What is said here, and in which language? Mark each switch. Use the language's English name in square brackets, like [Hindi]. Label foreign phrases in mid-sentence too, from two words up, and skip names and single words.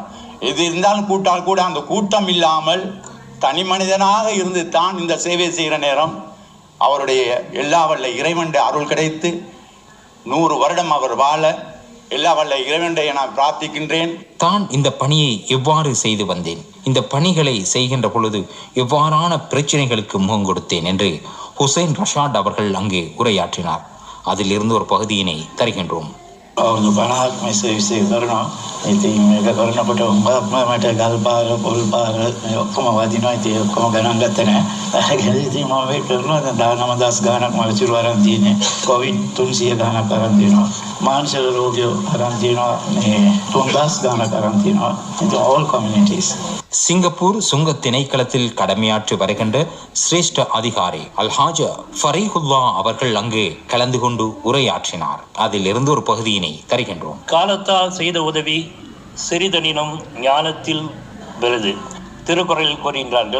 [Tamil] எது இருந்தாலும் கூட்டால் கூட அந்த கூட்டம் இல்லாமல் தனி மனிதனாக இருந்து தான் இந்த சேவை செய்கிற நேரம் அவருடைய எல்லா வல்ல இறைவனுடைய அருள் கிடைத்து 100 வருடம் அவர் வாழ எல்லா வல்ல இறைவனை நான் பிரார்த்திக்கின்றேன். தான் இந்த பணியை எவ்வாறு செய்து வந்தேன், இந்த பணிகளை செய்கின்ற பொழுது எவ்வாறான பிரச்சனைகளுக்கு முகம் கொடுத்தேன் என்று ஹுசைன் ரஷாத் அவர்கள் அங்கு உரையாற்றினார். அதிலிருந்து ஒரு பகுதியினை தருகின்றோம். [Sinhala] අවුරුදු 50ක් මේ සර්විස් එක කරනවා. ඉතින් මේක කරනකොට මට ගල් පාර පොල් පාර මේ ඔක්කොම වදිනවා. ඉතින් ඔක්කොම ගණන් ගත්තේ නැහැ. ඉතින් මම මේක කරනවා. දැන් 19,000 ගාණක් මම විසිරු අරන් තියෙන්නේ. කොවිඩ් 300 ගාණක් අරන් තියෙනවා. මානසික රෝගියෝ අරන් තියෙනවා. මේ 3,000 ගාණක් අරන් තියෙනවා. [English] ඉතින් all communities. [Tamil] சிங்கப்பூர் சுங்க திணைக்களத்தில் கடமையாற்றி வருகின்ற சிரேஷ்ட அதிகாரி அல்ஹாஜ் ஃபரீஹுல்லா அவர்கள் அங்கு கலந்து கொண்டு உரையாற்றினார். அதிலிருந்து ஒரு பகுதியினை தருகின்றோம். காலத்தால் செய்த உதவி சிறிதனினும் ஞானத்தில் விருது திருக்குறளில் கூறுகின்றார்கள்.